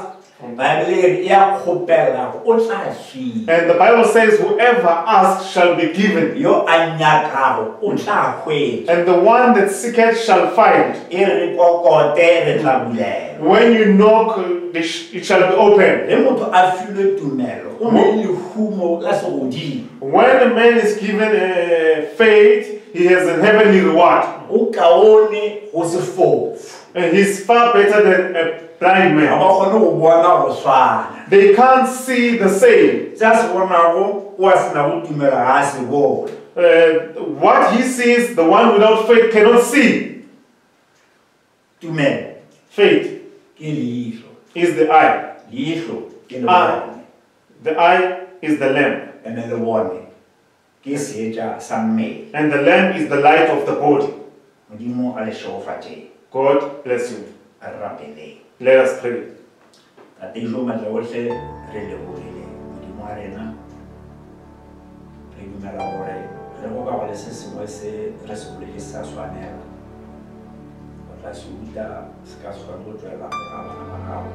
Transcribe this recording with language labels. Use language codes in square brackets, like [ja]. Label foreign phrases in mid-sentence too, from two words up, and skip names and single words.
[nso] Bible ya kgopela o tla fiwa. [en] And the Bible says whoever asks shall be given. [nso] Yo a nyakago o tla hwetša. [en] And the one that seeketh shall find. [nso] E re kokote re tla bulelwa. [en] When you knock, it shall be open. [nso] Le motho a filwe tumelo o na le lehumo la segodimo. [en] When a man is given faith, he has a heavenly reward. [nso] O kaone go se fofu. [en] And he's far better than a blind [nso] Ga [en] man. [nso] ba kgone go bona go swana. [en] They can't see the same. [nso] Se a se bonago o a sena go tumela ga a se bone. [en] What he sees, the one without faith cannot see. [nso] Tumelo [en] Faith [nso] ke leihlo. [en] is the eye. [nso] Leihlo ke le Ah. bone. [en] The eye is the lamp. [nso] Ene le bone ke seetša sa mmele. [en] And the lamp is the light of the body. [nso] Modimo a le šegofatšeng. [en] God bless you. [nso] A re rapeleng. [en] Let us pray. [nso] Tataiso matle ohle re lebogile modimo wa rena. Re dumela gore re go ka go le se sengwe se re se bolele sa tshwanela. O tla se utlwa se ka se kgone go tswelela go ka bana ba gago.